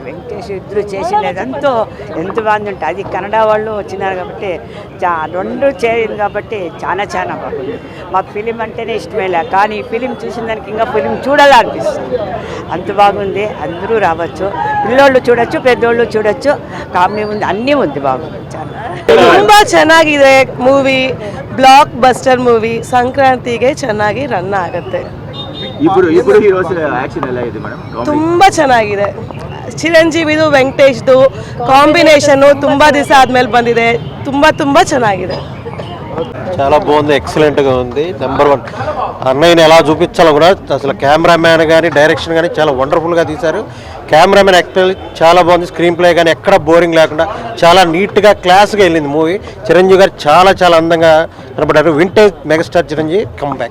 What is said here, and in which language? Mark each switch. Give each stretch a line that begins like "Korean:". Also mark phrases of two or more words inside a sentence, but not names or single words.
Telugu: వెంకటేష్ ఇద్దరు చేసినది ఎంత బాగుంది ఉంటుంది. అది కన్నడ వాళ్ళు వచ్చినారు కాబట్టి 2 చేయాలి కాబట్టి చాలా బాగుంది. మాకు ఫిలిం అంటేనే ఇష్టమేలే, కానీ ఈ ఫిలిం చూసిన దానికి ఇంకా ఫిలిం చూడాలనిపిస్తుంది. అంత బాగుంది. అందరూ రావచ్చు, పిల్లోళ్ళు చూడొచ్చు, పెద్దోళ్ళు చూడొచ్చు. ಕಾಮಿಡಿ ఉంది, అన్నీ ఉంది, బాగుంది.
Kannada: ತುಂಬ ಚೆನ್ನಾಗಿದೆ ಮೂವಿ,
English: block buster movie.
Kannada: ಸಂಕ್ರಾಂತಿಗೆ ಚೆನ್ನಾಗಿ ರನ್ ಆಗುತ್ತೆ.
Telugu: ఇప్పుడు హీరోస్ యాక్షన్ ఎలా
Kannada: ಇದೆ ಮೇಡಮ್? ತುಂಬ ಚೆನ್ನಾಗಿದೆ. ಚಿರಂಜೀವಿದು ವೆಂಕಟೇಶ್ದು ಕಾಂಬಿನೇಷನ್ನು ತುಂಬ ದಿವಸ ಆದಮೇಲೆ ಬಂದಿದೆ. ತುಂಬ ಚೆನ್ನಾಗಿದೆ.
Telugu: చాలా బాగుంది, ఎక్సలెంట్గా ఉంది. నెంబర్ 1 అన్నయ్యని ఎలా చూపించాలో కూడా అసలు కెమెరామ్యాన్ కానీ డైరెక్షన్ కానీ చాలా వండర్ఫుల్గా తీశారు.
English: cameraman actor
Telugu: చాలా బాగుంది. స్క్రీన్ ప్లే కానీ ఎక్కడ బోరింగ్ లేకుండా చాలా నీట్గా క్లాస్గా వెళ్ళింది మూవీ. చిరంజీవి గారు చాలా అందంగా కనపడ్డారు.
English: vintage megastar
Telugu: చిరంజీవి కంబ్యాక్.